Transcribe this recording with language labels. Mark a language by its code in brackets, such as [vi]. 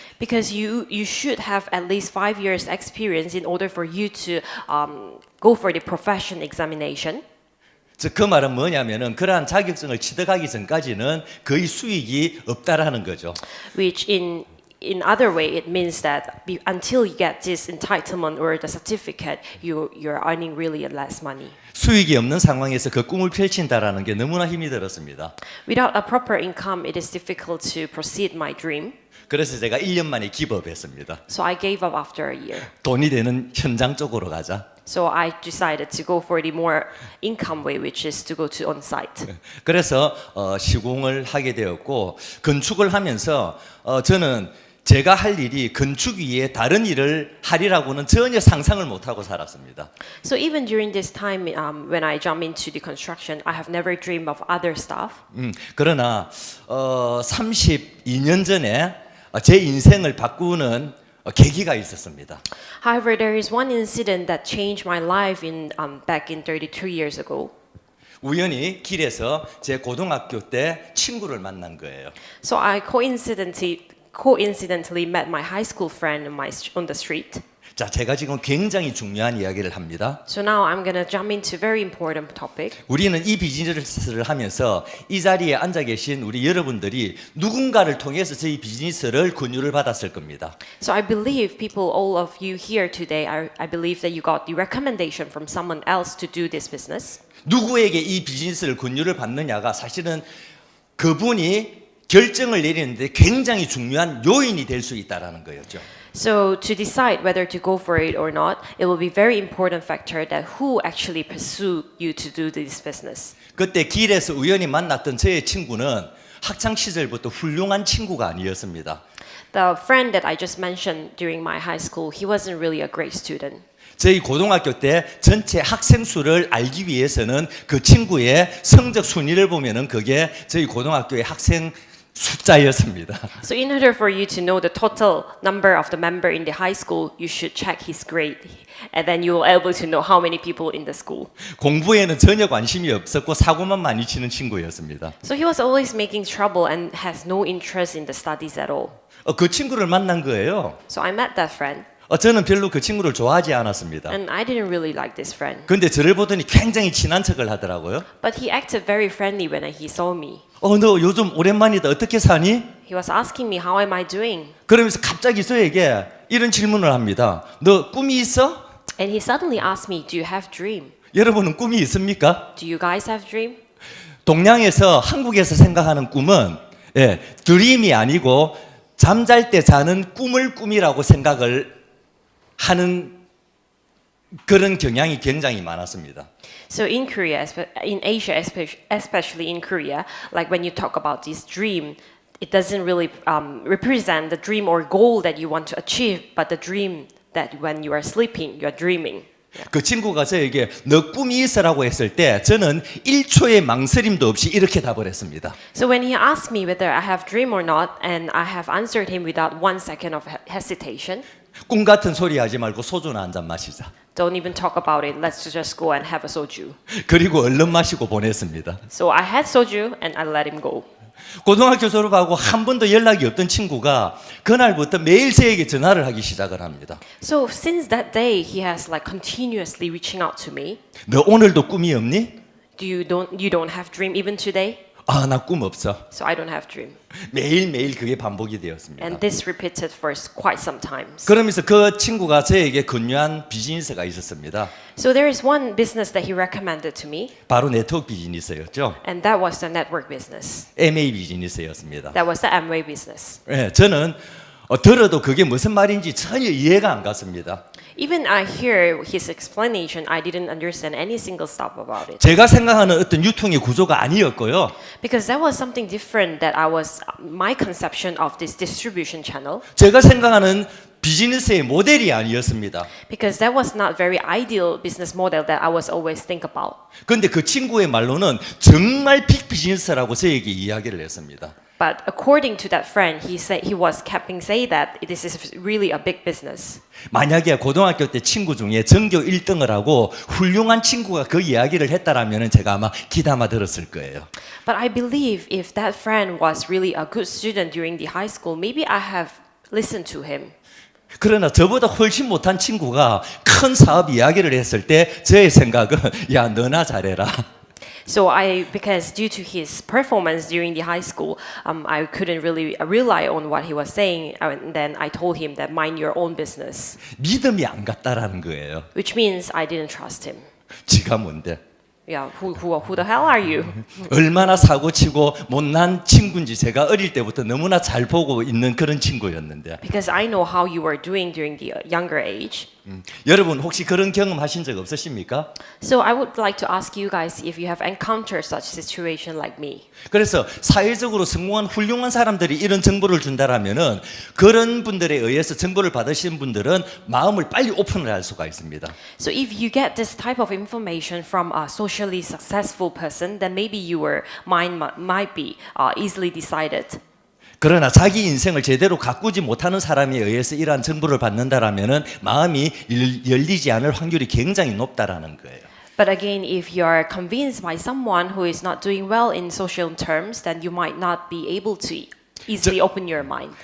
[en] Because you should have at least 5 years experience in order for you to go for the profession examination. [ko] 즉 그 말은 뭐냐면은 그러한 자격증을 취득하기 전까지는 거의 수익이 없다라는 거죠. [en] Which in other way it means that until you get this entitlement or the certificate, you're earning really less money. [ko] 수익이 없는 상황에서 그 꿈을 펼친다라는 게 너무나 힘이 들었습니다. [en] Without a proper income, it is difficult to proceed my dream. [ko] 그래서 제가 1년 만에 기법했습니다. [en] So I gave up after a year. [ko] 돈이 되는 현장 쪽으로 가자. [en] So I decided to go for the more income way, which is to go to on-site. [ko] 그래서 시공을 하게 되었고 건축을 하면서 저는 제가 할 일이 건축 위에 다른 일을 하리라고는 전혀 상상을 못하고 살았습니다. [en] So even during this time when I jump into the construction, I have never dreamed of other stuff. [ko] 그러나 32년 전에 제 인생을 바꾸는 계기가 있었습니다. [en] However, there is one incident that changed my life back in 32 years ago. [ko] 우연히 길에서 제 고등학교 때 친구를 만난 거예요. [en] So I coincidentally met my high school friend on the street. [ko] 자, 제가 지금 굉장히 중요한 이야기를 합니다. [en] So now I'm going to jump into a very important topic. [ko] 우리는 이 비즈니스를 하면서 이 자리에 앉아 계신 우리 여러분들이 누군가를 통해서 저희 비즈니스를 권유를 받았을 겁니다. [en] So I believe people, all of you here today, I believe that you got the recommendation from someone else to do this business. [ko] 누구에게 이 비즈니스를 권유를 받느냐가 사실은 그분이 결정을 내리는데 굉장히 중요한 요인이 될 수 있다라는 거였죠. [en] So to decide whether to go for it or not, it will be very important factor that who actually pursue you to do this business. [ko] 그때 길에서 우연히 만났던 저의 친구는 학창 시절부터 훌륭한 친구가 아니었습니다. [en] The friend that I just mentioned during my high school, he wasn't really a great student. [ko] 저희 고등학교 때 전체 학생 수를 알기 위해서는 그 친구의 성적 순위를 보면은 그게 저희 고등학교의 학생 숫자였습니다. [en] So in order for you to know the total number of the member in the high school, you should check his grade. And then you will able to know how many people in the school. [ko] 공부에는 전혀 관심이 없었고 사고만 많이 치는 친구였습니다. [en] So he was always making trouble and has no interest in the studies at all. [ko] 그 친구를 만난 거예요. [en] So I met that friend. [ko] 저는 별로 그 친구를 좋아하지 않았습니다. [en] And I didn't really like this friend. [ko] 근데 저를 보더니 굉장히 친한 척을 하더라고요. [en] But he acted very friendly when he saw me. [ko] 너 요즘 오랜만이다. 어떻게 사니? [en] He was asking me how am I doing? [ko] 그러면서 갑자기 저에게 이런 질문을 합니다. 너 꿈이 있어? [en] And he suddenly asked me, do you have dream? [ko] 여러분은 꿈이 있습니까? [en] Do you guys have dream? [ko] 동양에서 한국에서 생각하는 꿈은 드림이 아니고 잠잘 때 자는 꿈을 꿈이라고 생각을 하는 그런 경향이 굉장히 많았습니다. [en] So in Korea, in Asia, especially in Korea, like when you talk about this dream, it doesn't really represent the dream or goal that you want to achieve, but the dream that when you are sleeping, you are dreaming. [ko] 그 친구가 저에게 너 꿈이 있어라고 했을 때 저는 1초의 망설임도 없이 이렇게 답을 했습니다. [en] So when he asked me whether I have dream or not, and I have answered him without 1 second of hesitation, [ko] 꿈 같은 소리 하지 말고 소주나 한 잔 마시자. [en] don't even talk about it. Let's just go and have a soju. [ko] 그리고 얼른 마시고 보냈습니다. [en] So I had soju and I let him go. [ko] 고등학교 졸업하고 한 번도 연락이 없던 친구가 그날부터 매일 저에게 전화를 하기 시작을 합니다. [en] So since that day, he has like continuously reaching out to me. [ko] 너 오늘도 꿈이 없니? [en] You don't have dream even today? [ko] 아, 나 꿈 없어. [en] So I don't have dream. [ko] 매일매일 그게 반복이 되었습니다. [en] And this repeated for quite some times. [ko] 그러면서 그 친구가 저에게 권유한 비즈니스가 있었습니다. [en] So there is one business that he recommended to me, [ko] 바로 네트워크 비즈니스였죠. [en] and that was the network business. [ko] MA 비즈니스였습니다. [en] That was the Amway business. [ko] 네, 저는 들어도 그게 무슨 말인지 전혀 이해가 안 갔습니다. [en] Even I hear his explanation, I didn't understand any single step about it. [ko] 제가 생각하는 어떤 유통의 구조가 아니었고요. [en] Because that was something different that my conception of this distribution channel. [ko] 제가 생각하는 비즈니스의 모델이 아니었습니다. [en] Because that was not very ideal business model that I was always think about. [ko] 그런데 그 친구의 말로는 정말 빅 비즈니스라고 저에게 이야기를 했습니다. [en] But according to that friend, he was keeping say that this is really a big business. [ko] 만약에 고등학교 때 친구 중에 전교 1등을 하고 훌륭한 친구가 그 이야기를 했다라면 제가 아마 귀담아 들었을 거예요. [en] But I believe if that friend was really a good student during the high school, maybe I have listened to him. [ko] 그러나 저보다 훨씬 못한 친구가 큰 사업 이야기를 했을 때 저의 생각은 야, 너나 잘해라. [en] So because due to his performance during the high school, I couldn't really rely on what he was saying. And then I told him that mind your own business, [ko] 믿음이 안 갔다라는 거예요. [en] which means I didn't trust him. [ko] 지가 뭔데? [en] Yeah, who the hell are you? [ko] 얼마나 사고치고 못난 친구인지 제가 어릴 때부터 너무나 잘 보고 있는 그런 친구였는데. [en] Because I know how you were doing during the younger age. [ko] 여러분 혹시 그런 경험하신 적 없으십니까? [en] So I would like to ask you guys if you have encountered such situation like me. [ko] 그래서 사회적으로 성공한 훌륭한 사람들이 이런 정보를 준다라면은 그런 분들에 의해서 정보를 받으신 분들은 마음을 빨리 오픈을 할 수가 있습니다. [en] So if you get this type of information from a socially successful person, then maybe your mind might be easily decided. [ko] 그러나 자기 인생을 제대로 가꾸지 못하는 사람에 의해서 이러한 정보를 받는다라면은 마음이 열리지 않을 확률이 굉장히 높다라는 거예요. [en] But again, if you are convinced by someone who is not doing well in social terms, then you might not be able to easily open your mind.